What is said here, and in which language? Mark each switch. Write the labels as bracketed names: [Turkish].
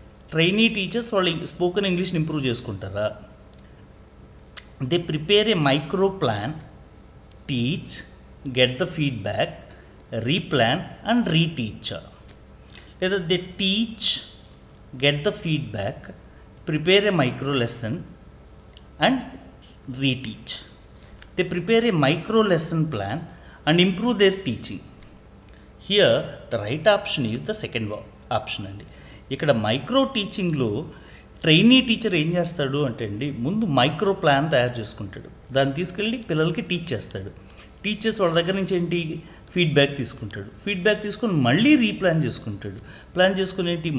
[Telugu] Trainee teachers వాళ్ళు spoken ఇంగ్లీష్ని improve చేసుకుంటారా? [English] They prepare a micro plan, teach, get the feedback, replan and reteach. లేదా they teach, get the feedback, prepare a micro lesson and reteach. They prepare a micro lesson plan and improve their teaching. Here the right option is the second option అండి. [Telugu] ఇక్కడ micro టీచింగ్లో trainee teacher ఏం చేస్తాడు అంటే అండి, ముందు micro plan తయారు చేసుకుంటాడు, దాన్ని తీసుకెళ్ళి పిల్లలకి టీచ్ చేస్తాడు. టీచర్స్ వాళ్ళ దగ్గర నుంచి ఏంటి? ఫీడ్బ్యాక్ తీసుకుంటాడు. ఫీడ్బ్యాక్ తీసుకొని మళ్ళీ రీప్లాన్ చేసుకుంటాడు. ప్లాన్ చేసుకుని ఏంటి?